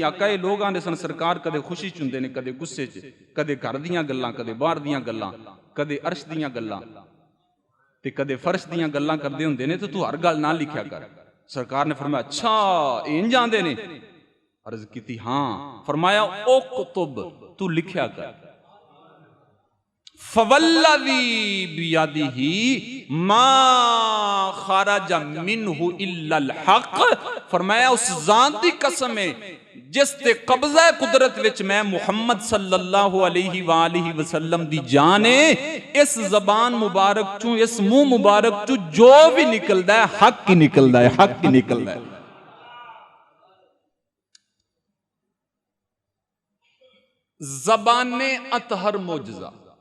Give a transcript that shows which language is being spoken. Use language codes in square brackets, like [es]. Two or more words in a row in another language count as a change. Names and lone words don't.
[pa] آقا یہ لوگ آندے سن سرکار کدے خوشی چ ہندے نے، کدے غصے چ، کدے گھر دیاں گلاں، کدے باہر دیاں گلاں، کدے عرش دیاں گلاں تے کدے فرش دیاں گلاں کردے ہندے نے، تو تو ہر گل نہ لکھیا کر. سرکار نے فرمایا اچھا انج آندے نے? عرض کی ہاں. فرمایا او کتب تو لکھیا کر. [ar] فوالذي بيده ما خرج منه إلا الحق. [pa] فرمایا اس ذات دی قسم ہے جس تے قبضہ قدرت وچ میں محمد [ar] صلى الله عليه وآله وسلم [pa] دی جان ہے، اس زبان مبارک چو، اس منہ مبارک چو جو بھی نکلدا ہے حق ہی نکلدا ہے، حق ہی نکلدا ہے. [ur] زبانِ اطہر معجزہ.